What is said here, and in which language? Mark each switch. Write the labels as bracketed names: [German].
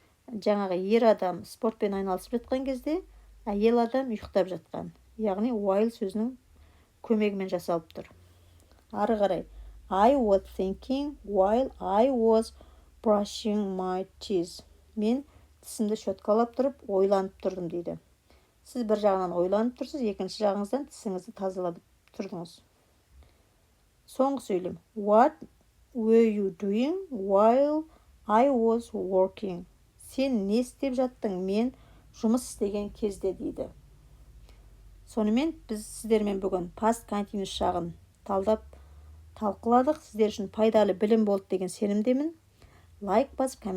[Kazakh] Жаңағы ер адам спортпен айналысып жатқан кезде, әйел адам ұйықтап жатқан. Яғни while сөзінің көмегімен жасалып тұр. Ары қарай, [English] I was thinking while I was brushing my teeth. [Kazakh] Мен тісімді щеткалап тұрып, ойланып тұрдым дейді. Сіз бір жағынан ойланып тұрсыз, екінші жағыңыздан тісіңізді тазалап тұрдыңыз. Соңғы сөйлем. [English] What were you doing while I was working? [Kazakh] Сен не істеп жаттың? Мен жұмыс істеген кезде дейді. Сонымен біз сіздермен бүгін past continuous шағын талдап талқыладық. Сіздер үшін пайдалы білім болды деген сенімдемін. Лайк басып, коммент